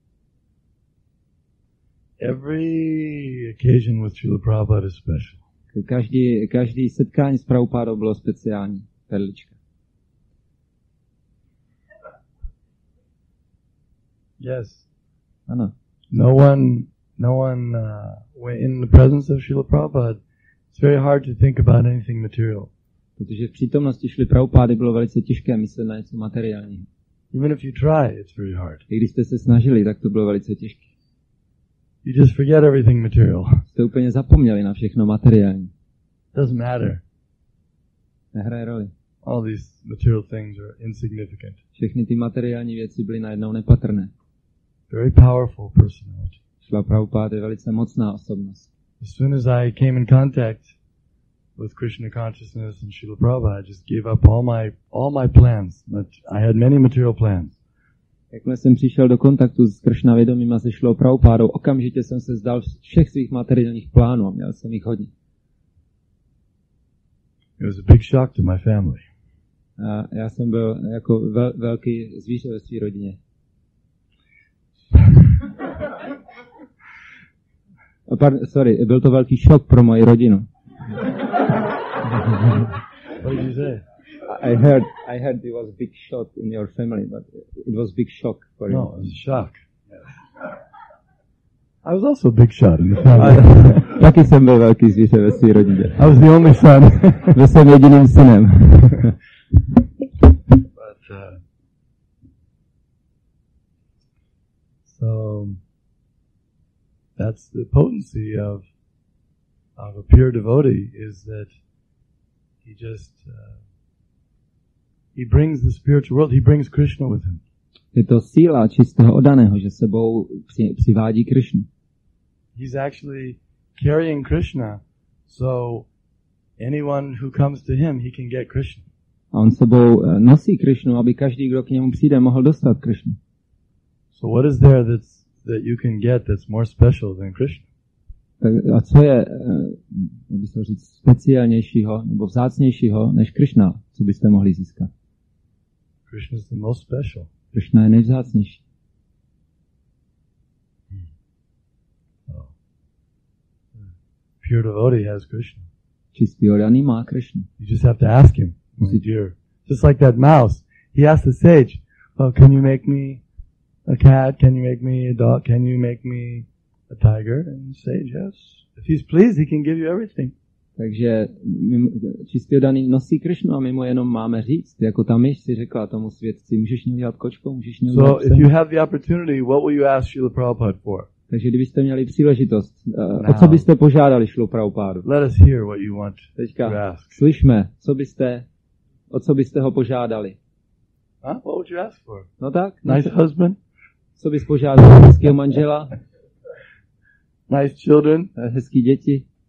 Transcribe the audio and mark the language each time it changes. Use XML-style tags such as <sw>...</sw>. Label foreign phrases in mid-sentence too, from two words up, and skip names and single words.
<en>Every occasion with Srila Prabhupada is special.</en> <cs>Každý setkání s Prabhupádou bylo speciální. Perlička.</cs> <en>Yes.</en> <cs>Ano.</cs> <en>No one, in the presence of Srila Prabhupada, it's very hard to think about anything material.</en> <cs>Protože v přítomnosti Šrily Prabhupády bylo velice těžké myslet na něco materiálního.</cs> <en>Even if you try, it's very hard.</en> <cs>I když jste se snažili, tak to bylo velice těžké.</cs> <en>You just forget everything material.</en> <cs>Jste úplně zapomněli na všechno materiální.</cs> <en>Doesn't matter.</en> <cs>Nehraje roli.</cs> <en>All these material things are insignificant.</en> <cs>Všechny ty materiální věci byly najednou nepatrné.</cs> <en>Very powerful personality.</en> <cs>Šrila Prabhupáda je velice mocná osobnost.</cs> <en>As soon as I came in contact with Krishna consciousness and Srila Prabhupada, I just gave up all my plans. I had many material plans.</en> <cs>Jakmile jsem přišel do kontaktu s Krishna vědomím a se Šrilou Prabhupádou, okamžitě jsem se vzdal všech svých materiálních plánů a měl jsem jich hodně.</cs> <en>It was a big shock to my family.</en> <cs>A já jsem byl jako velký zvíře ve své rodině. Byl to velký šok pro moji rodinu.</cs> <en>What did you say? I heard it was a big shock in your family, but it was a big shock for you. No, it was a shock. I was also a big shot in the family.</en> <cs>Taky jsem byl velký zvíře ve své rodině.</cs> <en>I was the only son.</en> <cs>Byl jsem jediným synem.</cs> <en>So that's the potency of a pure devotee, is that he just he brings the spiritual world, he brings Krishna with him.</en> <cs>Je to síla čistého oddaného, že sebou přivádí Krishnu.</cs> <en>He's actually carrying Krishna, so anyone who comes to him, he can get Krishna.</en> <cs>A on sebou nosí Krishnu, aby každý, kdo k němu přijde, mohl dostat Krishnu.</cs> <en>So what is there that you can get that's more special than Krishna?</en> <cs>A co je, jak by se říct, speciálnějšího nebo vzácnějšího než Krishna, co byste mohli získat?</cs> <en>Krishna is the most special.</en> <cs>Krishna je nejvzácnější.</cs> <en>Pure devotee has Krishna.</en> <cs>Čistý oddaný má Krishna.</cs> <en>You just have to ask him, my dear. Just like that mouse. He asked the sage, "Oh, can you make me a cat? Can you make me a dog? Can you make me a tiger?" And the sage, yes. If he's pleased, he can give you everything.</en> <cs>Takže čistý oddaný nosí Krishnu a my mu jenom máme říct, jako ta myš si řekla tomu svědci, můžeš mě udělat kočkou, můžeš mě udělat psem.</cs> <en>So if you have the opportunity, what will you ask Srila Prabhupada for?</en> <cs>Takže kdybyste měli příležitost, o co byste požádali Šrilu Prabhupádu?</cs> <en>Let us hear what you want to ask.</en> <cs>Slyšme, o co byste ho požádali?</cs> <en>What would you ask for?</en> <cs>No tak.</cs> <en>Nice husband?</en> <cs>Co bys požádal? Hezkého manžela?</cs> <en>Nice children?</en> <cs>Hezký děti?</cs>